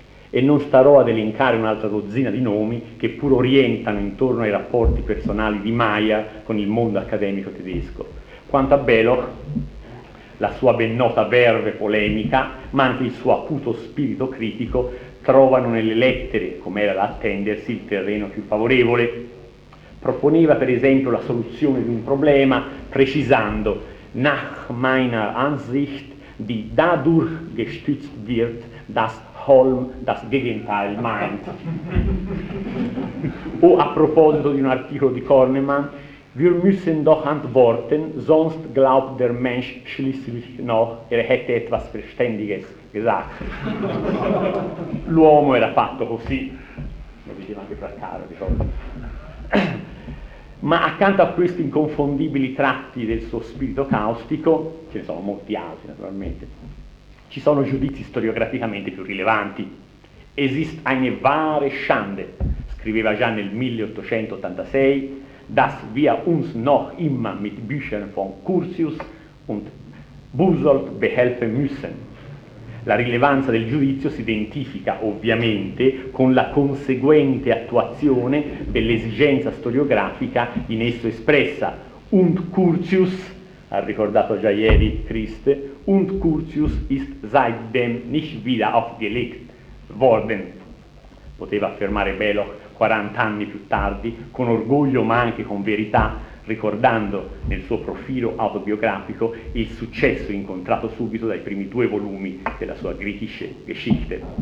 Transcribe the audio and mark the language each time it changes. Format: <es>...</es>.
<it>E non starò ad elencare un'altra dozzina di nomi che pur orientano intorno ai rapporti personali di Maier con il mondo accademico tedesco. Quanto a Beloch, la sua ben nota verve polemica, ma anche il suo acuto spirito critico, trovano nelle lettere, come era da attendersi, il terreno più favorevole. Proponeva per esempio la soluzione di un problema precisando:</it> <de>nach meiner Ansicht, die dadurch gestützt wird, dass Holm das Gegenteil meint.</de> <it>O a proposito di un articolo di Kornemann:</it> <de>wir müssen doch antworten, sonst glaubt der Mensch schließlich noch, er hätte etwas Verständiges gesagt.</de> <it>L'uomo era fatto così, lo diceva anche Fraccaro, ricordo. Ma accanto a questi inconfondibili tratti del suo spirito caustico, ce ne sono molti altri naturalmente, ci sono giudizi storiograficamente più rilevanti.</it> <de>Esist eine wahre Schande,</de> <it>scriveva già nel 1886,</it> <de>dass wir uns noch immer mit Büchern von Curtius und Busold behelfen müssen.</de> <it>La rilevanza del giudizio si identifica ovviamente con la conseguente attuazione dell'esigenza storiografica in esso espressa.</it> <de>Und Curtius,</de> <it>ha ricordato già ieri Christ,</it> <de>und Curtius ist seitdem nicht wieder aufgelegt worden,</de> <it>poteva affermare Beloch 40 anni più tardi, con orgoglio ma anche con verità, ricordando nel suo profilo autobiografico il successo incontrato subito dai primi due volumi della sua Griechische Geschichte.</it>